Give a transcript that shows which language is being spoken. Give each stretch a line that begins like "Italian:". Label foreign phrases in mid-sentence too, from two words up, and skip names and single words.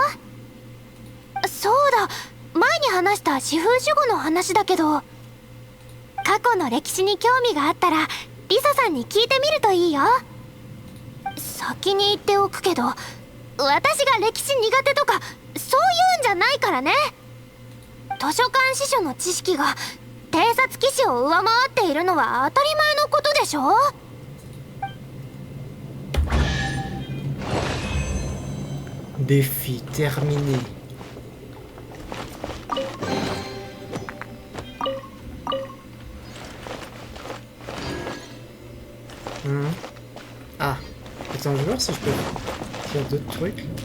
Japanese: そうだ、前に話した四風守護の話だけど、過去の歴史に興味があったらリサさんに聞いてみるといいよ。先に言っておくけど、私が歴史苦手とかそういうんじゃないからね。図書館司書の知識が偵察騎士を上回っているのは当たり前のことでしょ。
French: Défi terminé. Ah, attends, je vais voir si je peux faire d'autres trucs.